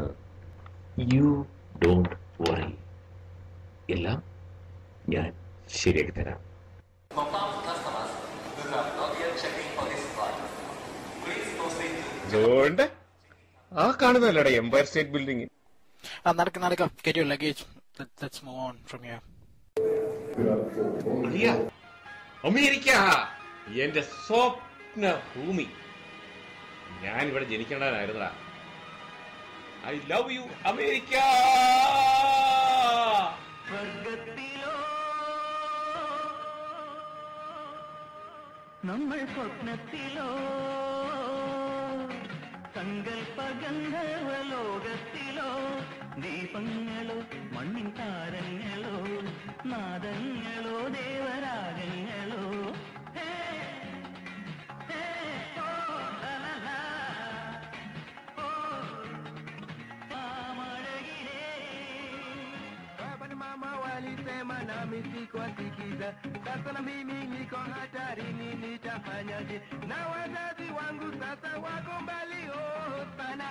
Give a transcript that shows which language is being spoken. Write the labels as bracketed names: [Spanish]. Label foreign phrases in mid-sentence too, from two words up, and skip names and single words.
[English] You don't worry, [Malayalam] എല്ലാം ഞാൻ ശരിയാക്കി തരാം. അതുകൊണ്ട് ആ കാണുന്നല്ലേടാ എംപയർ സ്റ്റേറ്റ് ബിൽഡിംഗ്. നടക്ക. [English] Get your luggage. Let's move on from here. [Malayalam] അമേരിക്ക എന്റെ സ്വപ്ന ഭൂമി. ഞാൻ ഇവിടെ ജനിക്കേണ്ടതായിരുന്നടാ. [English] I love you America. [Malayalam] നമ്മൾ സ്വപ്നത്തിലോ സങ്കൽപ്പഗന്ധർവ ലോകത്തിലോ ദീപങ്ങളോ മണ്ണിൻ താരങ്ങളോ നാദങ്ങളോ ദേവരാഗങ്ങളോ [Swahili] Mama walisema nami sikuwasikiza, sasa na mimi niko hatarini, nitafanyaje? Na wazazi wangu sasa wako mbali sana.